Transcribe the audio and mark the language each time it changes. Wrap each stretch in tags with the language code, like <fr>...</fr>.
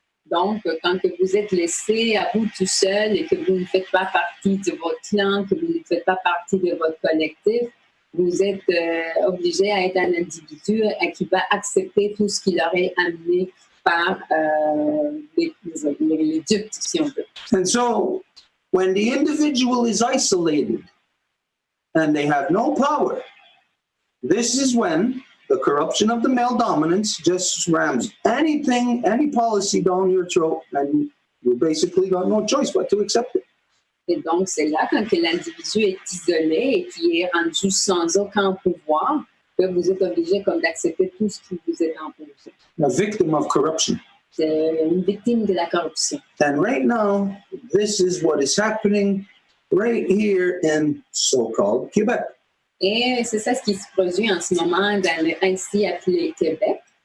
<fr>Donc, quand que vous êtes laissé à vous tout seul et que vous ne faites pas partie de votre clan, que vous ne faites pas partie de votre collectif, vous êtes obligé à être un individu qui va accepter tout ce qui leur est amené par les dupes, si on veut.</fr> <en>And so when the individual is isolated and they have no power, this is when the corruption of the male dominance just rams anything, any policy down your throat, and you basically got no choice but to accept it.</en> <fr>Et donc, c'est là, quand que l'individu est isolé et qui est rendu sans aucun pouvoir, que vous êtes obligé comme d'accepter tout ce qui vous est imposé.</fr> <en>A victim of corruption.</en> <fr>C'est une victime de la corruption.</fr> <en>And right now, this is what is happening right here in so-called Québec.</en> <fr>Et c'est ça ce qui se produit en ce moment dans le ainsi appelé Québec.</fr>